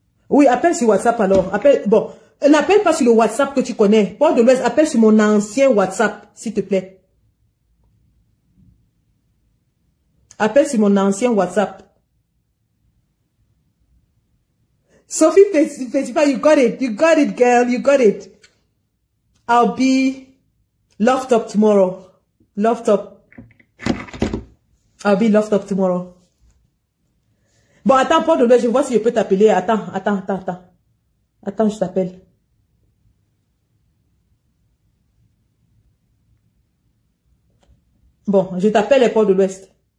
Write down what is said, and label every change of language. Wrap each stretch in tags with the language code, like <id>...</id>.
<fr>Oui, appelle sur WhatsApp alors. Appelle, bon, n'appelle pas sur le WhatsApp que tu connais. Port de l'Ouest, appelle sur mon ancien WhatsApp, s'il te plaît. Appelle sur mon ancien WhatsApp.</fr> <en>Sophie Festival, you got it, girl, you got it. I'll be locked up tomorrow. Locked up. I'll be locked up tomorrow.</en> <fr>Bon, attends, Port de l'Ouest, je vois si je peux t'appeler. Attends. Attends, je t'appelle. Bon, je t'appelle les Port de l'Ouest.</fr>